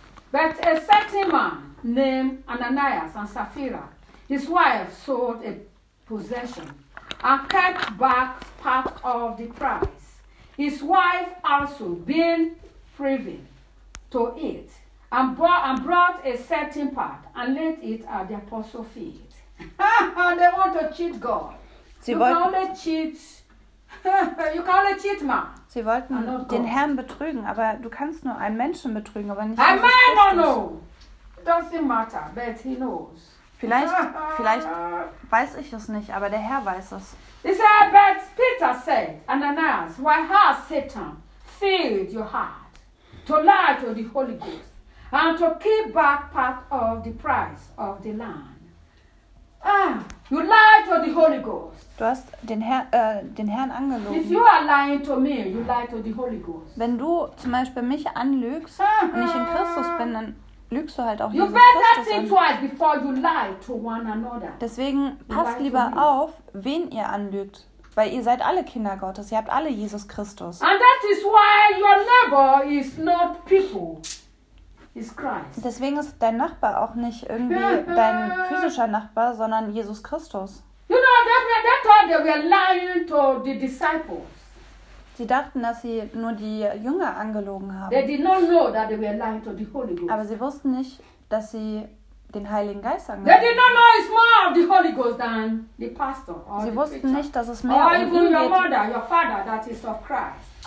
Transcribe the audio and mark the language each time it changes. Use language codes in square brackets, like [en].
[en] But a certain man named Ananias and Sapphira, his wife, sold a possession and kept back part of the price. His wife also being privy to it, and brought a certain part and laid it at the apostle's feet. They want to cheat God. [de] Sie wollten den Herrn betrügen, aber du kannst nur einen Menschen betrügen, aber nicht [en] Jesus Christus. I don't know. Doesn't matter, but he knows. [de] Vielleicht weiß ich es nicht, aber der Herr weiß es. [en] He said, but Peter said, Ananias, why has Satan filled your heart to lie to the Holy Ghost and to keep back part of the price of the land? You lie to the Holy Ghost. [de] Du hast den Herrn angelogen. [en] If you are lying to me, you lie to the Holy Ghost. [de] Wenn du zum Beispiel mich anlügst und ich in Christus bin, dann lügst du halt auch Jesus Christus an. [en] You better think twice before you lie to one another. [de] Deswegen passt lieber auf, wen ihr anlügt, weil ihr seid alle Kinder Gottes. Ihr habt alle Jesus Christus. [en] And that is why your neighbor is not people. Is Christ. [de] Deswegen ist dein Nachbar auch nicht irgendwie dein physischer Nachbar, sondern Jesus Christus. [en] You know, they thought they were lying to the disciples. [de] Sie dachten, dass sie nur die Jünger angelogen haben. [en] They did not know that they were lying to the Holy Ghost. [de] Aber sie wussten nicht, dass sie den Heiligen Geist angelogen haben. [en] They did not know it's more of the Holy Ghost than the pastor. [de] Sie wussten nicht, dass es mehr um ihn geht. [en] Or even your mother, your father, that is of Christ.